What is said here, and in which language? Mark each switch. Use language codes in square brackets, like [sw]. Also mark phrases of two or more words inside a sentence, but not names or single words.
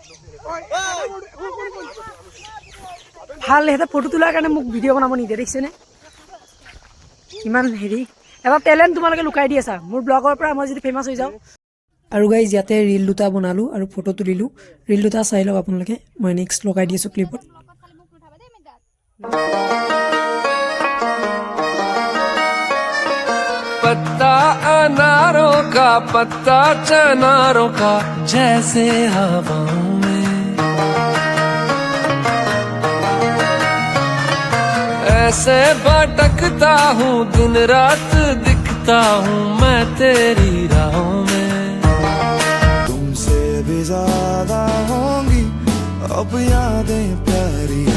[as] ভাল সিহঁতে ফটো তোলাৰ কাৰণে মোক ভিডিঅ' বনাব নিদিয়ে দেখিছেনে ইমান হেৰি এটা টেলেণ্ট তোমালোকে লুকাই দি আছা মোৰ ব্লগৰ পৰা মই যদি ফেমাছ হৈ যাওঁ আৰু গাইজ ইয়াতে ৰীল দুটা বনালোঁ আৰু ফটো তুলিলোঁ ৰীল দুটা চাই লওক আপোনালোকে মই নেক্সট লগাই দি আছোঁ ক্লিপত [hi] पत्ता अनारों का पत्ता चनारों का जैसे हवाओं में ऐसे भटकता हूँ दिन रात दिखता हूँ मैं तेरी राहों में तुमसे भी ज्यादा होंगी अब यादें प्यारी